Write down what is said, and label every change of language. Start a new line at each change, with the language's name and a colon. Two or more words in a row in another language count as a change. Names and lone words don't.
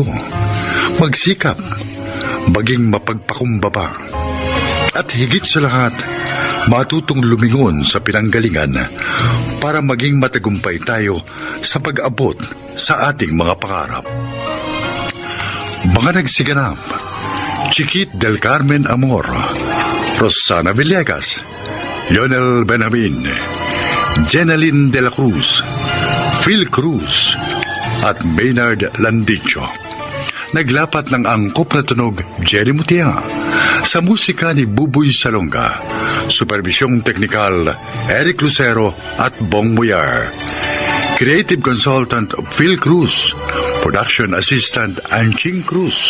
Filipino: Magsikap, maging mapagpakumbaba. At higit sa lahat, matutong lumingon sa pinanggalingan para maging matagumpay tayo sa pag-abot sa ating mga pangarap. Mga nagsiganap, Chiquit del Carmen Amor, Rosana Villegas, Lionel Benjamin, Jenaline de la Cruz, Phil Cruz, at Maynard Landicho. Naglapat ng angkop na tunog Jerry Mutia, sa musika ni Buboy Salonga, supervisyong teknikal Eric Lucero at Bong Muyar,
English: creative consultant
Filipino: Phil Cruz,
English: production assistant
Filipino: Anching Cruz.